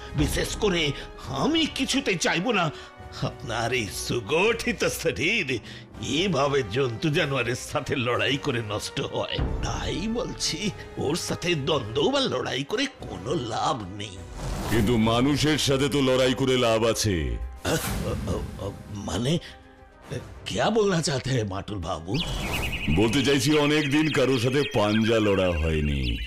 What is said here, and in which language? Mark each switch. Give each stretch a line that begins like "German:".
Bangla: বিশেষ করে আমি কিছুতে চাইবো না আপনার এই সুগঠিত শরীর এভাবে জন্তু জানোয়ারের সাথে লড়াই করে নষ্ট হয়। তাই বলছি, ওর সাথে দ্বন্দ্ব বা লড়াই করে কোনো লাভ নেই। কিন্তু মানুষের সাথে তো লড়াই করে লাভ আছে।
Hindi: মানে क्या बोलना चाहते हैं बाटुल बाबू?
Bangla: বলতে চাইছি, অনেকদিন কারোর সাথে পাঞ্জা লড়া হয়নি।